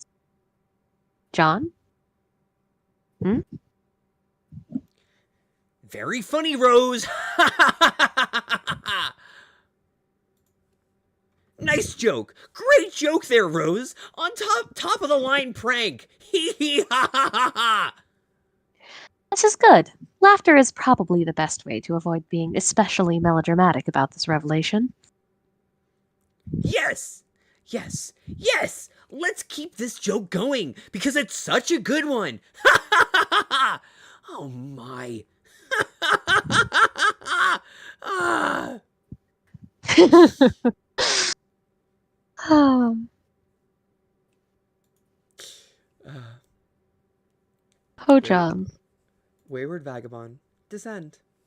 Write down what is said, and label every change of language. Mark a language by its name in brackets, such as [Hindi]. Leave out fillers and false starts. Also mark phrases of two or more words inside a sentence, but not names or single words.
[English] John? Very funny, Rose. Nice joke. Great joke there, Rose. On top of the line prank. Hee hee ha ha ha ha. This is good. Laughter is probably the best way to avoid being especially melodramatic about this revelation. Yes. Yes. Yes. Let's keep this joke going because it's such a good one. Ha ha ha ha ha. Oh my. Ha ha ha ha ha. Ah. Oh, John. Wayward vagabond, descend.